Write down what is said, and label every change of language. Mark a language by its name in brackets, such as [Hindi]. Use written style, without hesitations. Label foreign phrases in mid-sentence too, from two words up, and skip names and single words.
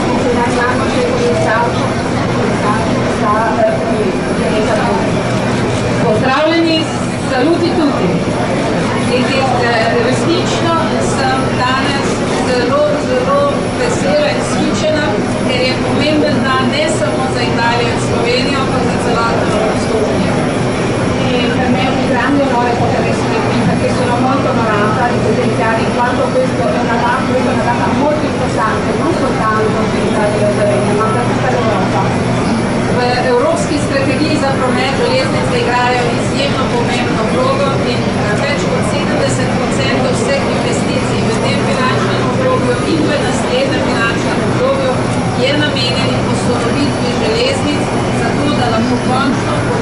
[Italian] abbiamo cominciato da pozdravljeni, saluti tutti. [Slovenian] Resnično sem danes zelo vesela in vzhičena, ker je pomemben dan ne samo za Italijo in Slovenijo, ampak za celotno Evropsko unijo. [Italian] Per me è un grande onore poter essere qui perché sono molto onorata di presenziare in quanto questa è una data molto importante, non soltanto per l'Italia e Slovenija, ma per tutta l'Europa. [Slovenian] V evropski strategiji za promet železnice igrajo izjemno pomembno vlogo in več kot 70% vseh investicij v tem finančnem obdobju in v naslednjem finančnem obdobju je namenjenih posodobitvi železnic, zato da lahko končno